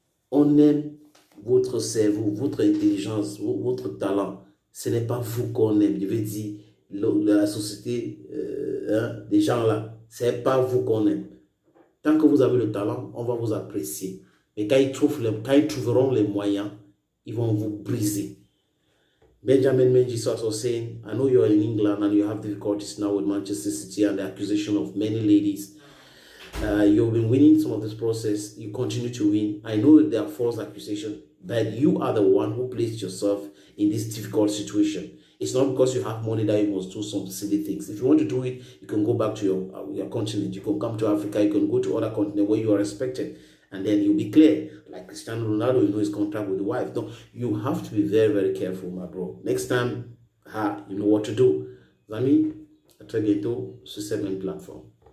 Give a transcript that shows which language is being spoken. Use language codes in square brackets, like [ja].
[fr] On aime votre cerveau, votre intelligence, votre talent. Ce n'est pas vous qu'on aime. Je veux dire, la société, des gens là, ce n'est pas vous qu'on aime. Tant que vous avez le talent, on va vous apprécier. Mais quand ils trouveront les moyens, ils vont vous briser. [en] Benjamin Mendy is also saying, I know you're in England and you have difficulties now with Manchester City and the accusation of many ladies. You've been winning some of this process. You continue to win. I know there are false accusations, but you are the one who placed yourself in this difficult situation. It's not because you have money that you must do some silly things. If you want to do it, you can go back to your continent. You can come to Africa. You can go to other continents where you are respected. and then you'll be clear. Like Cristiano Ronaldo, you know his contract with the wife. No, you have to be very, very careful, my bro. Next time, you know what to do. [fr] Zami, à très bientôt sur cette même plateforme.